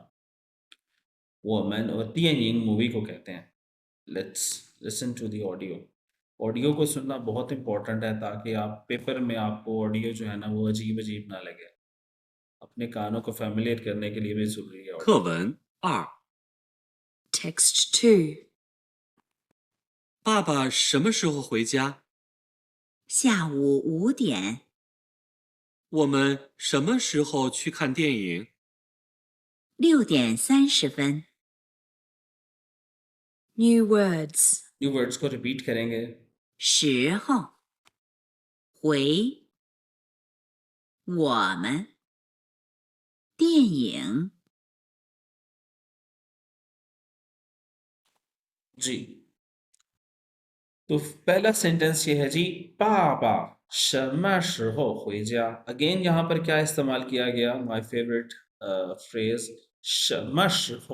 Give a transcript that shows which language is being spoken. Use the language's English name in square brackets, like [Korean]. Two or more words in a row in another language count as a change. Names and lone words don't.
[Hindi] वोमन और तियनिंग मूवी को कहते हैं। [English] Let's listen to the audio. [Hindi] ऑडियो को सुनना बहुत इंपॉर्टेंट है, ताकि आप पेपर में आपको ऑडियो जो है ना वो अजीब अजीब ना लगे। अपने कानों को फैमिलियर करने के लिए भी जरूरी है ऑडियो। [Chinese] 课文2， [English] Text 2. [Chinese] 爸爸什么时候回家？下午5点，我们什么时候去看电影？ 6点30分， [English] New words. new words [Hindi] को रिपीट करेंगे। [Chinese] 时候，回，我们，电影， [Hindi] जी तो पहला सेंटेंस ये है जी, [Chinese] 爸爸什么时候回家. [Hindi] अगेन यहाँ पर क्या इस्तेमाल किया गया? [English] my favorite phrase [Chinese] 什么时候.